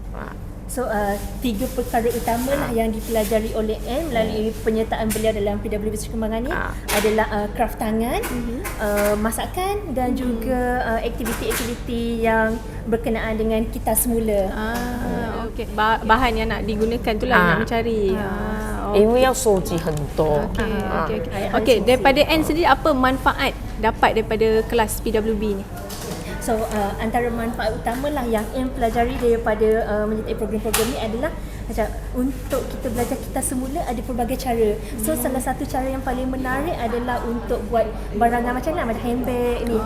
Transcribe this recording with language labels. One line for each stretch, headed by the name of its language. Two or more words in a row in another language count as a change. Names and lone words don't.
Malay: Tiga perkara utama lah yang dipelajari oleh Anne melalui penyertaan beliau dalam PWB Sri Kembangan ni adalah kraft tangan, masakan dan juga aktiviti-aktiviti yang berkenaan dengan kita semula. Okey. Bahan yang nak digunakan tu lah yang nak mencari.
Chinese: 因为要收集很多。
Malay: Okey, daripada Anne sendiri apa manfaat dapat daripada kelas PWB ni? Antara manfaat utama lah yang Anne pelajari daripada menyertai program-program ni adalah macam untuk kita belajar kita semula ada pelbagai cara. Salah satu cara yang paling menarik adalah untuk buat barangan macam ni, macam handbag ni.